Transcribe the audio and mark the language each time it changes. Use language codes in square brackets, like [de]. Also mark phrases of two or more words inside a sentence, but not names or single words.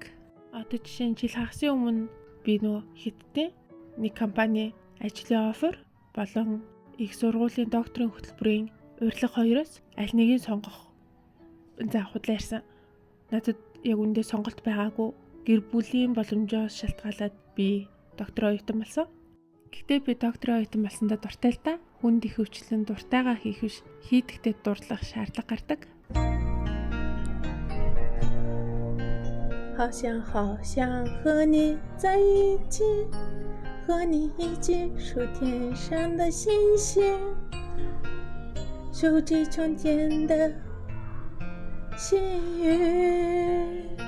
[mn] Одоо жишээ нь жил хагасын өмнө би нөө Хятадын нэг компани ажлын офер болон их сургуулийн докторийн хөтөлбөрийн урилга хоёроос аль нэгийг сонгох за худлаа ярьсан. Надад яг үндэ сонголт байгаагүй. гэр бүлийн боломжоос шалтгаалаад би доктороо оюутан болсон. Гэхдээ би доктороо оюутан болсондоо дуртай л да. Хүнд их хөвчлэн дуртайгаа хийх биш, хийдэгтээ дурлах шаардлага гардаг. [zh] 好想好想和你在一起，和你一起数天上的星星，数几春天的幸运。